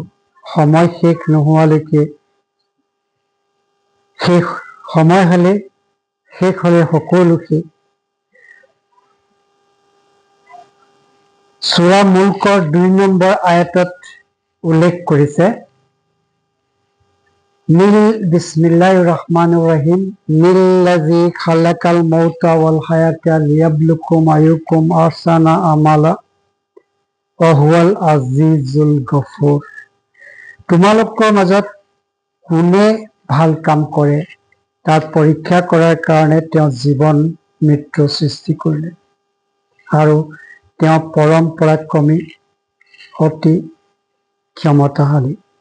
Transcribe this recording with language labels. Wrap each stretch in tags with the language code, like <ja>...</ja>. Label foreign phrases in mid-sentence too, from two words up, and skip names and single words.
<as>সময় শেষ নোহোৱালৈকে সময় শেষ হ'লে সকলো শেষ। সূৰা মুল্কৰ 2 নম্বৰ আয়াতত উল্লেখ কৰিছে,</as> <ar>بسم الله الرحمن الرحيم الذي خلق الموت والحياة ليبلوكم أيكم أحسن عملا وهو العزيز الغفور.</ar> <as>তোমালোকৰ মাজত কোনে ভাল কাম কৰে তাৰ পৰীক্ষা কৰাৰ কাৰণে তেওঁ জীৱন মৃত্যু সৃষ্টি কৰিলে, আৰু তেওঁ পৰম পৰাক্ৰমী, অতি ক্ষমতাশালী।</as>